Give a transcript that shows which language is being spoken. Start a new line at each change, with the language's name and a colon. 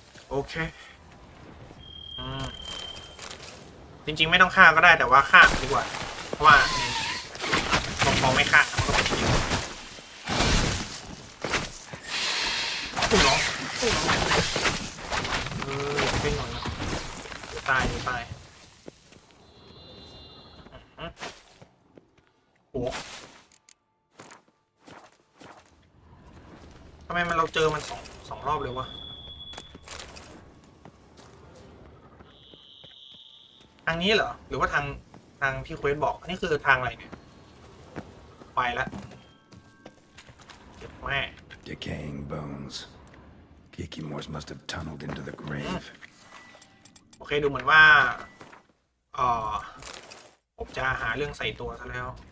Thai: โอเคจริงๆไม่ต้องฆ่าก็ได้แต่ว่าฆ่าดีกว่าเพราะว่าพอไม่ฆ่ามันก็เป็นทีตุ้งน้องเป็นหน่อยนะตายโอ้ทำไมเราเจอมันสองรอบเลยวะ ทางนี้เหรอหรือว่าทางที่เควสบอกอันนี้คือทางอะไรเนี่ยไปแล้วเจ็บแม่
English: Decaying bones. Kikimores must have tunneled into the grave.
Thai: โอเคดูเหมือนว่าผมจะหาเรื่องใส่ตัวซะแล้ว